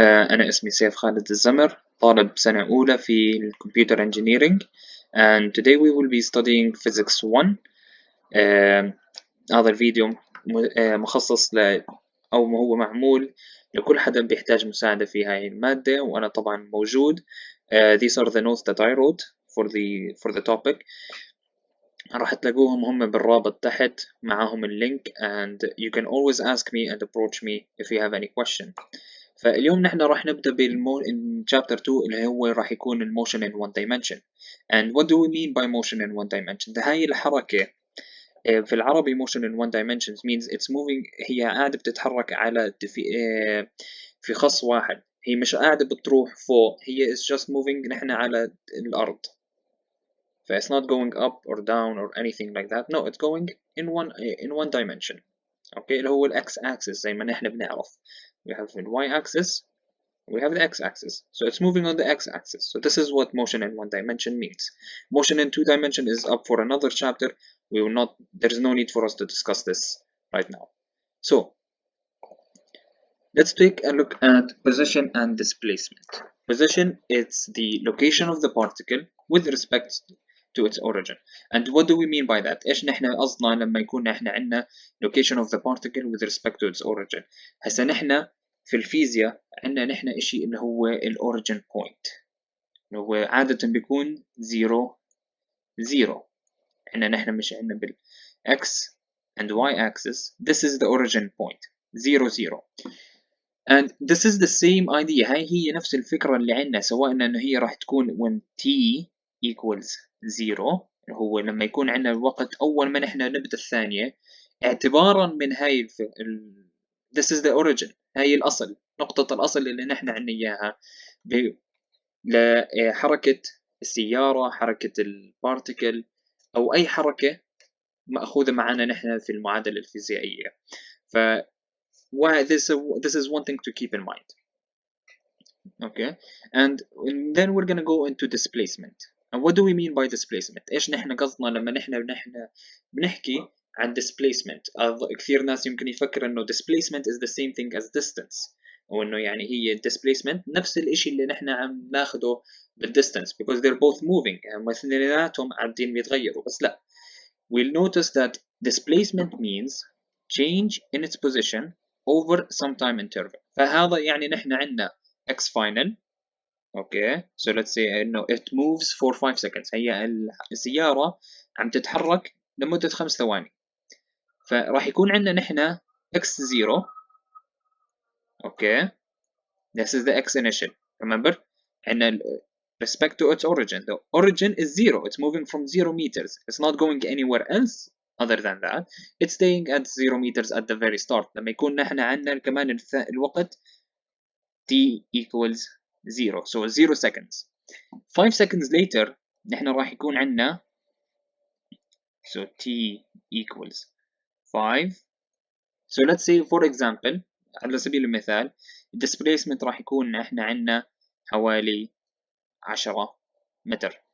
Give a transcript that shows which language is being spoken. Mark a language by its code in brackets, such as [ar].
[ar] أنا اسمي سيف خالد الزمر، طالب سنة أولى في [en] Computer Engineering, and today we will be studying Physics 1. [ar] هذا الفيديو مخصص أو هو معمول لكل حدا بيحتاج مساعدة في هاي المادة، وأنا طبعا موجود. [en] These are the notes that I wrote for the topic. [ar] راح تلاقوهم هم بالرابط تحت معاهم اللينك, [en] and you can always ask me and approach me if you have any question. [ar] فاليوم نحن راح نبدأ chapter 2 اللي هو راح يكون [en] motion in one dimension. And what do we mean by motion in one dimension؟ [ar] هاي الحركة في العربي [en] motion in one dimension means it's moving، [ar] هي قاعدة بتتحرك على في خص واحد، هي مش قاعدة بتروح فوق، هي [en] is just moving [ar] نحن على الأرض. [en] ف it's not going up or down or anything like that. No, it's going in one dimension. [ar] Okay, اللي هو x axis زي ما نحن بنعرف. [en] We have the y axis, we have the x axis. So it's moving on the x axis. So this is what motion in one dimension means. Motion in two dimension is up for another chapter. We will not, there is no need for us to discuss this right now. So let's take a look at position and displacement. Position is the location of the particle with respect to its origin. And what do we mean by that؟ [ar] إيش نحن قصدنا لما يكون نحن عندنا [en] location of the particle with respect to its origin؟ [ar] هسا نحن في الفيزياء عندنا نحن إشي اللي هو origin point، اللي هو عادة بيكون 0 0. عندنا نحن مش عندنا x and y axis. [en] This is the origin point 0 0. And this is the same idea. [ar] هاي هي نفس الفكرة اللي عندنا، سواء إنه هي راح تكون [en] when t equals 0، [ar] هو لما يكون عندنا الوقت أول ما نحن نبدأ الثانية، اعتبارا من هاي [en] this is the origin، [ar] هاي الأصل، نقطة الأصل اللي نحن عندنا إياها لحركة السيارة، حركة البارتيكل، أو أي حركة مأخوذة معنا نحن في المعادلة الفيزيائية. [en] ف this is one thing to keep in mind. Okay, and then we're gonna go into displacement. And what do we mean by displacement؟ [ar] إيش نحن قصدنا لما نحن بنحكي عن displacement؟ كثير ناس يمكن يفكر إنه [en] displacement is the same thing as distance، [ar] أو إنه يعني هي displacement نفس الإشي اللي نحن عم ناخده بالdistance [en] because they're both moving، [ar] يعني اثنيناتهم قاعدين بيتغيروا. بس لا، [en] we'll notice that displacement means change in its position over some time interval. [ar] فهذا يعني نحن عندنا x final. [en] Okay, so let's say إنه it moves for 5 seconds. [ar] هي السيارة عم تتحرك لمدة 5 ثواني. فراح يكون عندنا نحن x0. [en] Okay, this is the x initial. Remember, and respect to its origin. The origin is 0. It's moving from 0 meters. It's not going anywhere else other than that. It's staying at 0 meters at the very start. [ar] لما يكون نحن عندنا كمان الوقت [en] t equals 0. So 0 seconds. 5 seconds later [ar] نحن راح يكون عندنا [en] so t equals 5. So let's say for example [ar] على سبيل المثال displacement راح يكون نحن عندنا حوالي 10 متر.